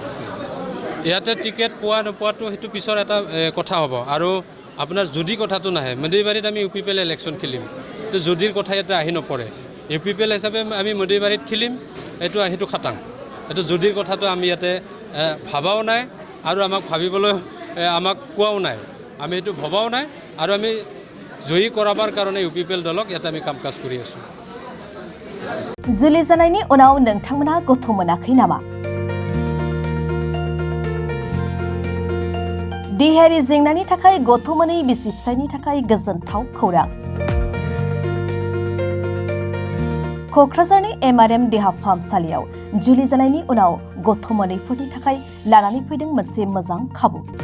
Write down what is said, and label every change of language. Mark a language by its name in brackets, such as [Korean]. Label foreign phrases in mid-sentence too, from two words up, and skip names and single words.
[Assamese] ইয়াতে টিকেট পোৱা নোপোৱাটো সেইটো পিছৰ এটা কথা হ'ব আৰু আপোনাৰ যদি কথাটো নাহে মুदैবাৰিত আমি ইউপিপিএল ইলেকশ্যন খেলিম তো যদিৰ কথা ইয়াতে আহি নপৰে ইউপিপিএল হিচাপে আমি মুदैবাৰিত খেলিম সেইটো খাটাং এইটো যদিৰ কথাটো আমি ইয়াতে ভাবাও নাই আৰু আমাক ভাবিবলৈ আমাক কোৱাও নাই আমি সেইটো ভবাও নাই আৰু আমি জয়ী কৰাবৰ কাৰণে ইউপিপিএল দলক ইয়াতে আমি কাম কাজ কৰি আছোঁ। [Bodo] जुलि जानायनि उनाव नोंथांमोना गथ' मोनाखै नामा? देहायारि जेंनानि थाखाय गथ' मोनै बिसि फिसायनि थाखाय गोजोनथाव खौरां। क'क्राझारनि एमआरएम देहा फाहामसालियाव जुलि जानायनि उनाव गथ' मोनैफोरनि थाखाय लानानै फैदों मोनसे मोजां खाबु।